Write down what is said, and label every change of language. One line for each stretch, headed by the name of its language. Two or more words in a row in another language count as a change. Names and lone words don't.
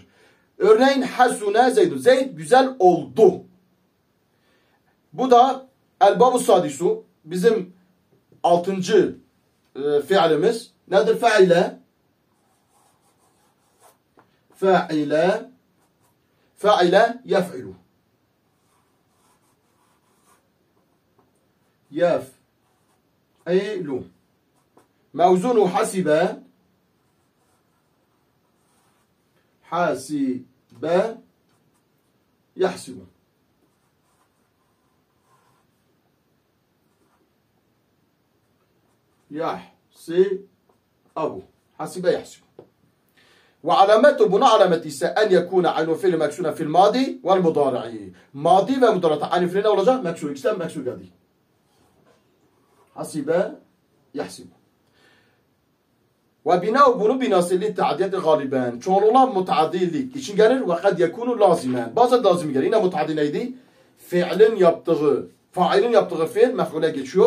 Turkish: Örneğin
Arabic: حَسُنَ زَيْدٌ.
Turkish: Zeyd güzel oldu. Bu da
Arabic: الْبَابُ السَّادِسُ.
Turkish: Bizim 6. fiilimiz. Nedir faile? Faile.
Arabic: فَعِلَ يَفْعِلُ. يفعل موزون حسب حاسب يحسب يحسب حسب يحسب وعلامته بناء علامة أن يكون عين فعل مكسورا في الماضي والمضارع ماضي ومضارع عين فعل olacak مكسور
Turkish: İkisinden مكسور geldi.
Arabic: حَسِبَ يَحْسِبُ. وَبِنَاؤُهُ
Turkish: bunu binası
Arabic: لِلتَّعْدِيَةِ غَالِبًا.
Turkish: Çoğunluğuna mutaaddilik için gelir ve
Arabic: قَدْ يَكُونُ لَازِمًا.
Turkish: Bazen lazım gelir. Yine mutaaddi neydi? Failin yaptığı fiil mef'ule geçiyor.